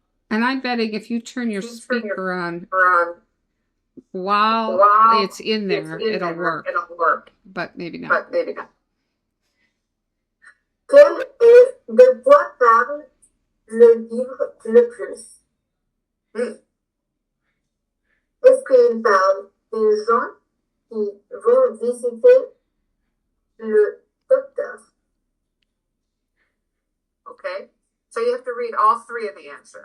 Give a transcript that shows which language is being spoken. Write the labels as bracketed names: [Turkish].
[English] And I'm betting if you turn your speaker on while it's in there, it'll work. But maybe not. [French] Quel est de quoi parle le livre le plus? Est-ce qu'il parle des gens qui vont visiter le docteur. [English] Okay, so you have to read all three of the answers.